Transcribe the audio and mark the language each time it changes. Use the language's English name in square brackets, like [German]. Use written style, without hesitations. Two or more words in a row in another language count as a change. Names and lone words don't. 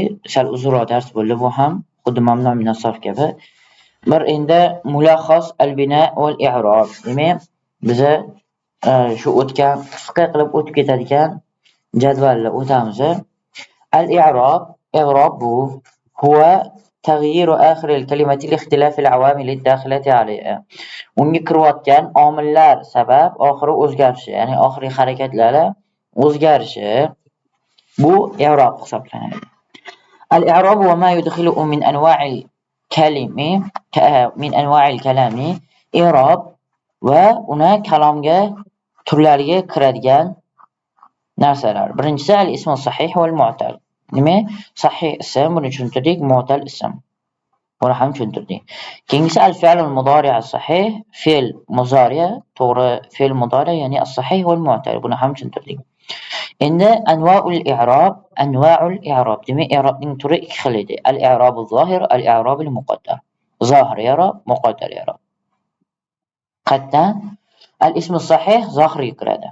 [Uzbek] Sal uzunroq dars bo'ldi bu ham, xuddi [Arabic] ممنوع من الصرف [Uzbek] kabi. Bir endi [Arabic] ملخص البناء والإعراب. [Uzbek] Demak, biz shu o'tgan qisqa qilib o'tib ketadigan jadvalni o'tamiz. [Arabic] الإعراب إعراب هو تغيير آخر الكلمة لاختلاف العوامل الداخلة عليها. [Uzbek] Unga kiryotgan omillar sabab oxiri o'zgarishi, ya'ni oxirgi harakatlari o'zgarishi bu i'rob hisoblanadi. [Arabic] الإعراب وما يدخله من أنواع الكلام [Uzbek] i'rob va uni kalomga turlariga kiradigan narsalar. [Arabic] Birinchisi الاسم الصحيح والمعتل. [Uzbek] Nima? Sahih ism, buni tushuntirdik, mu'tal ism. Buni ham tushuntirdik. Keyingisi [Arabic] الفعل المضارع الصحيح, [Uzbek] fe'l mudari', to'g'ri fe'l mudari', ya'ni [Arabic] الصحيح والمعتل. [Uzbek] Buni ham tushuntirdik. Endi [Arabic] أنواع الإعراب. [Uzbek] Demak, i'robning turi 2 xil edi. [Arabic] الإعراب الظاهر الإعراب المقدر. [Uzbek] Zohir i'rob, muqaddar i'rob. Qatdan [Arabic] الاسم الصحيح [Uzbek] zohirga kiradi.